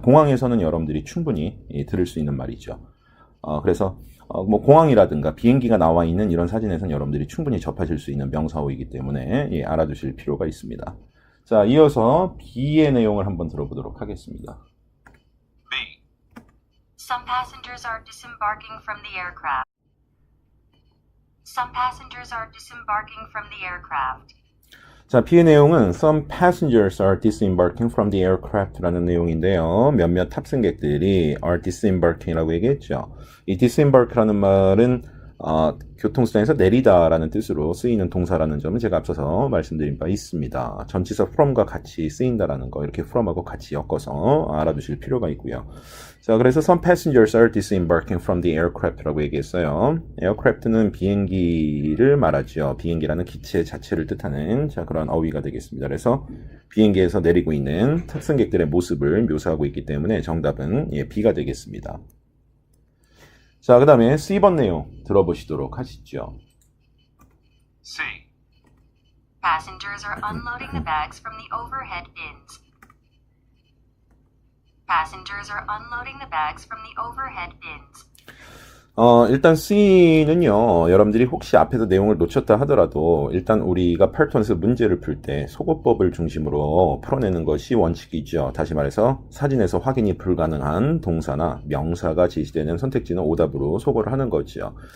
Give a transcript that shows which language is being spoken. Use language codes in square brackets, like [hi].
[ko] 공항에서는 여러분들이 충분히 들을 수 있는 말이죠. 그래서 뭐 공항이라든가 비행기가 나와 있는 이런 사진에서는 여러분들이 충분히 접하실 수 있는 명사어이기 때문에 알아두실 필요가 있습니다. 자, 이어서 B의 내용을 한번 들어보도록 하겠습니다. B. [en] Some passengers are disembarking from the aircraft. Some passengers are disembarking from the aircraft. [ko] 자, B의 내용은 [en] Some passengers are disembarking from the aircraft [ko] 라는 내용인데요. 몇몇 탑승객들이 [en] are disembarking [ko] 이라고 얘기했죠. 이 disembark라는 말은 교통수단에서 내리다라는 뜻으로 쓰이는 동사라는 점은 제가 앞서서 말씀드린 바 있습니다. 전치사 from과 같이 쓰인다라는 거, 이렇게 from하고 같이 엮어서 알아두실 필요가 있고요. 자, 그래서 [en] some passengers are disembarking from the aircraft [ko] 라고 얘기했어요. aircraft는 비행기를 말하죠. 비행기라는 기체 자체를 뜻하는 그런 어휘가 되겠습니다. 그래서 비행기에서 내리고 있는 탑승객들의 모습을 묘사하고 있기 때문에 정답은 B가 되겠습니다. 자, 그 다음에 C번 내용 들어보시도록 하시죠. C. [en] Passengers are unloading the bags from the overhead bins. Passengers are unloading the bags from the overhead bins. [ko] 일단 C는요, 여러분들이 혹시 앞에서 내용을 놓쳤다 하더라도 일단 우리가 파트원에서 문제를 풀 때 소거법을 중심으로 풀어내는 것이 원칙이죠. 다시 말해서 사진에서 확인이 불가능한 동사나 명사가 제시되는 선택지는 오답으로 소거를 하는 거죠.